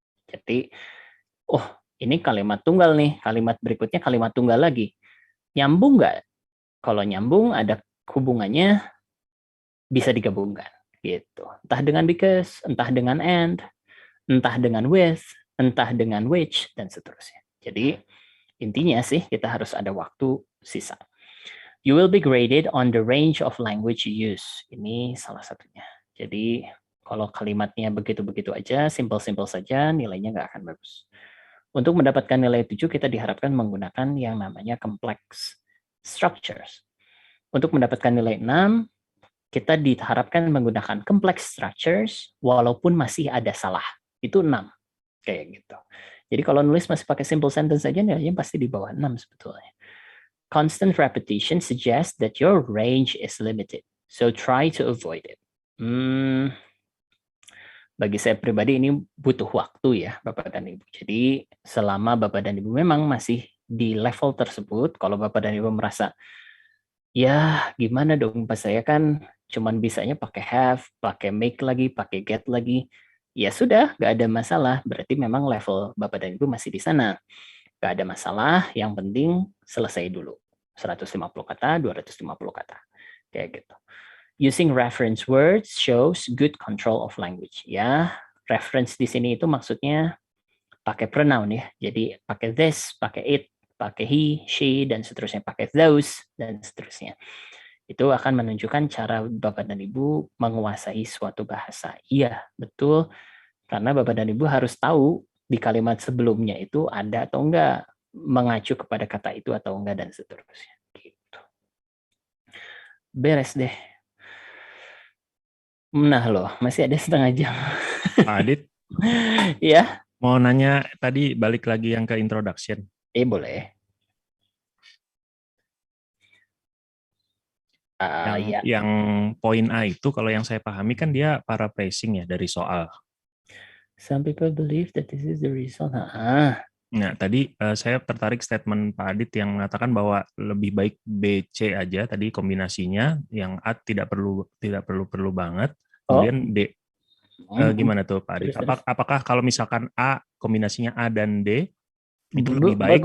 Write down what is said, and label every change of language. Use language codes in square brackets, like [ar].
[id] Jadi, oh, ini kalimat tunggal nih, kalimat berikutnya kalimat tunggal lagi. Nyambung nggak? Kalau nyambung, ada hubungannya, bisa digabungkan. Gitu. Entah dengan because, entah dengan and, entah dengan with, entah dengan which, dan seterusnya. Jadi, intinya sih, kita harus ada waktu sisa. [en] You will be graded on the range of language you use. [id] Ini salah satunya. Jadi, kalau kalimatnya begitu-begitu aja, simple-simple saja, nilainya nggak akan bagus. Untuk mendapatkan nilai 7, kita diharapkan menggunakan yang namanya complex structures. Untuk mendapatkan nilai 6, kita diharapkan menggunakan complex structures walaupun masih ada salah. Itu 6. Kayak gitu. Jadi kalau nulis masih pakai simple sentence saja, nilainya pasti di bawah 6 sebetulnya. [en] Constant repetition suggests that your range is limited. So try to avoid it. [id] Bagi saya pribadi ini butuh waktu ya, Bapak dan Ibu. Jadi selama Bapak dan Ibu memang masih di level tersebut, kalau Bapak dan Ibu merasa, ya gimana dong, Pak, saya kan cuman bisanya pakai have, pakai make lagi, pakai get lagi. Ya sudah, nggak ada masalah. Berarti memang level Bapak dan Ibu masih di sana. Nggak ada masalah, yang penting selesai dulu. 150 kata, 250 kata. Kayak gitu. [en] Using reference words shows good control of language. [id] Ya, reference di sini itu maksudnya pakai pronoun ya. Jadi pakai this, pakai it, pakai he, she, dan seterusnya. Pakai those, dan seterusnya. Itu akan menunjukkan cara Bapak dan Ibu menguasai suatu bahasa. Iya, betul. Karena Bapak dan Ibu harus tahu di kalimat sebelumnya itu ada atau enggak, mengacu kepada kata itu atau enggak, dan seterusnya. Gitu. Beres deh. Nah loh, masih ada setengah jam. Adit, Ya, Mau nanya tadi balik lagi yang ke introduction. Boleh. Ya. Yang poin A itu kalau yang saya pahami kan dia paraphrasing ya dari soal. [en] Some people believe that this is the result. [id] Nah, tadi saya tertarik statement Pak Adit yang mengatakan bahwa lebih baik BC aja tadi kombinasinya, yang A tidak perlu banget. Kemudian D gimana tuh Pak Adit? Terus. Apakah kalau misalkan A kombinasinya A dan D itu lebih baik,